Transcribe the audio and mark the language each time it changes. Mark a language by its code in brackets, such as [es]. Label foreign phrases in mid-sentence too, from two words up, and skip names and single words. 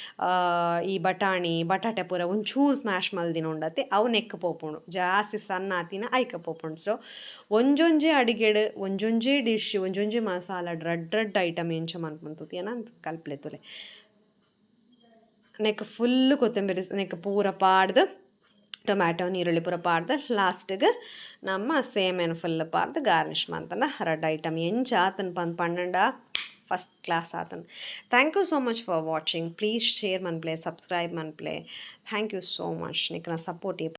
[tcy] ಈ ಬಟಾಟೆ ಪೂರ ಒಂಚೂರು ಸ್ಮ್ಯಾಶ್ ಮಲ್ದಿನ ಉಂಡತೆ ಅವು ನೆಕ್ ಪೋಪುಂಡು ಜಾಸ್ತಿ ಸಣ್ಣ ಆತಿನ ಐಕ ಪೋಪುಂಡು ಸೊ ಒಂಜೊಂಜೆ ಅಡಿಗೆಡ್ ಒಂಜೊಂಜೆ ಡಿಶ್ ಒಂಜೊಂಜೆ ಮಸಾಲ ರಡ್ ಐಟಮ್ ಎಂಚ ಮನ್ಪುಂತುತಿ ಏನ ಕಲ್ಪ್ಲೆತುಲೆ ನೆಕ್ ಫುಲ್ ಕೊತ್ತಂಬರಿ ನೆಕ್ ಪೂರ ಪಾಡ್ದು ಟೊಮ್ಯಾಟೊ ನೀರುಳ್ಳಿ ಪೂರ ಪಾಡ್ದು ಲಾಸ್ಟಿಗೆ ನಮ್ಮ ಸೇಮೆನ ಫುಲ್ ಪಾಡ್ದು ಗಾರ್ನಿಷ್ ಮಂತನ ರಡ್ ಐಟಮ್ ಎಂಚ ಆತನ ಪನ್ನಂಡ [en] first class [tcy] ಆತನ [en] thank you so much for watching please share [tcy] ಮನ್ಪ್ಲೆ ಸಬ್ಸ್ಕ್ರೈಬ್ ಮನ್ಪ್ಲೆ [en] thank you so much [tcy] ನಿಕ್ನ ಸಪೋರ್ಟ್